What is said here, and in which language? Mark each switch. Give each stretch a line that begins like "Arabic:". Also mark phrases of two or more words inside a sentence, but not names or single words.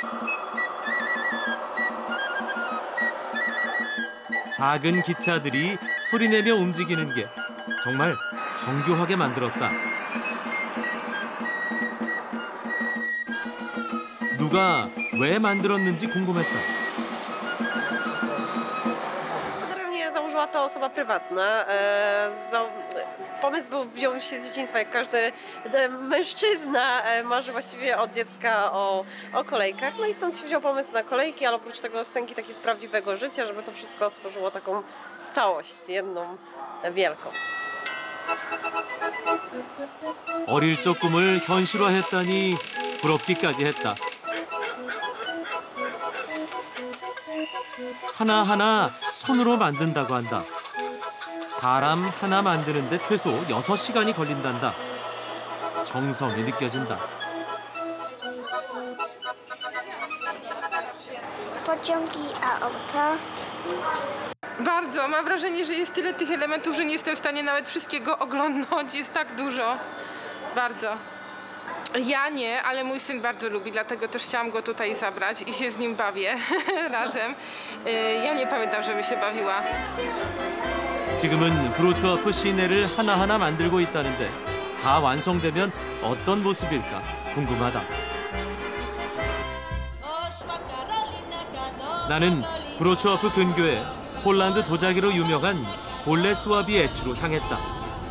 Korean: 작은 기차들이 소리내며 움직이는 게 정말 정교하게 만들었다. 누가 왜 만들었는지 궁금했다.
Polish: Generalnie założyła to osoba prywatna. Pomysł wziął się z dzieciństwa, jak każdy mężczyzna marzy właściwie od dziecka o kolejkach. No i stąd się wziął pomysł na kolejki, ale oprócz tego scenki takie z prawdziwego życia, żeby to wszystko stworzyło taką całość, jedną wielką.
Korean: 어릴 적 꿈을 현실화했다니 부럽기까지 했다. 하나하나 손으로 만든다고 한다. 사람 하나 만드는데 최소 6시간이 걸린단다. 정성이 느껴진다.
Polish: Pociągi, auta. Bardzo. Mam wrażenie, że jest tyle tych elementów, że nie jestem w stanie nawet wszystkiego oglądnąć. Jest tak dużo. Bardzo. Ja nie, ale mój syn bardzo lubi, dlatego też chciałam go tutaj zabrać i się z nim bawię razem. Ja nie pamiętam, żebym się bawiła.
Korean: 지금은 브로추아프 시내를 하나하나 만들고 있다는데 다 완성되면 어떤 모습일까 궁금하다. 나는 브로추아프 근교에 폴란드 도자기로 유명한 볼레스와비 에츠로 향했다.